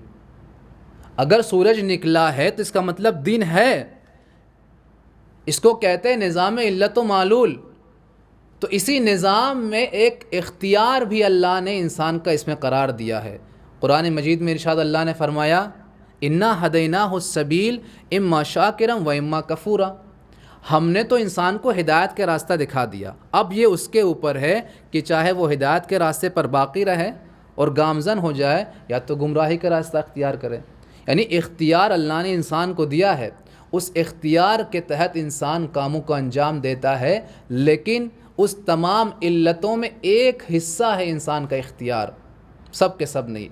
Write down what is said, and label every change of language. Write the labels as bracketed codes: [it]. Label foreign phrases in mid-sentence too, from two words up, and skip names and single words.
[ur] اگر سورج نکلا ہے تو اس کا مطلب دن ہے، اس کو کہتے ہیں نظام علت و معلول۔ تو اسی نظام میں ایک اختیار بھی اللہ نے انسان کا اس میں قرار دیا ہے۔ قرآن مجید میں ارشاد اللہ نے فرمایا [ar] انا ہدیناہ السبیل اما شاکرا و اما کفورا، [ur] ہم نے تو انسان کو ہدایت کے راستہ دکھا دیا، اب یہ اس کے اوپر ہے کہ چاہے وہ ہدایت کے راستے پر باقی رہے اور گامزن ہو جائے یا تو گمراہی کا راستہ اختیار کرے۔ یعنی اختیار اللہ نے انسان کو دیا ہے، اس اختیار کے تحت انسان کاموں کو انجام دیتا ہے، لیکن اس تمام علتوں میں ایک حصہ ہے انسان کا اختیار، سب کے سب نہیں۔